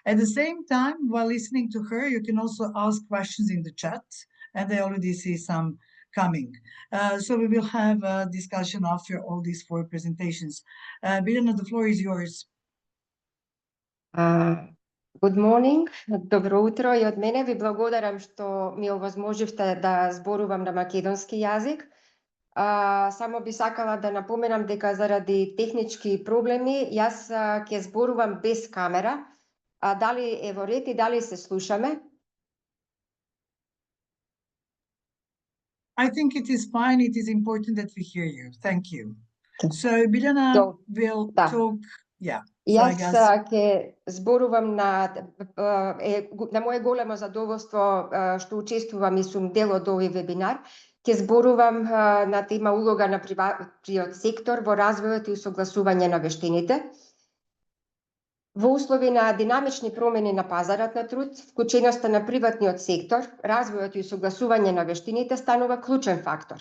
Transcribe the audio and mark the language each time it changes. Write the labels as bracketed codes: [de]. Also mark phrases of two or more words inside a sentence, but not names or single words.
[en] At the same time, while listening to her, you can also ask questions in the chat, and I already see some coming. So we will have a discussion after all these 4 presentations. Biljana, the floor is yours. Good morning, [mk] dobro утро и од мене. Ви благодарам што ми овозможивте да зборувам на македонски јазик. Само би сакала да напоменам дека заради технички проблеми јас ќе зборувам без камера. Дали е во ред и дали се слушаме? [en] I think it is fine. It is important that we hear you. Thank you. So Biljana will talk. Yeah. [mk] Јас ќе зборувам на мое големо задоволство што учествувам и сум дел од овој вебинар. Ќе зборувам на тема улога на приватниот сектор во развојот и усогласување на вештините. Во услови на динамични промени на пазарот на труд, вклученоста на приватниот сектор, развојот и усогласување на вештините станува клучен фактор.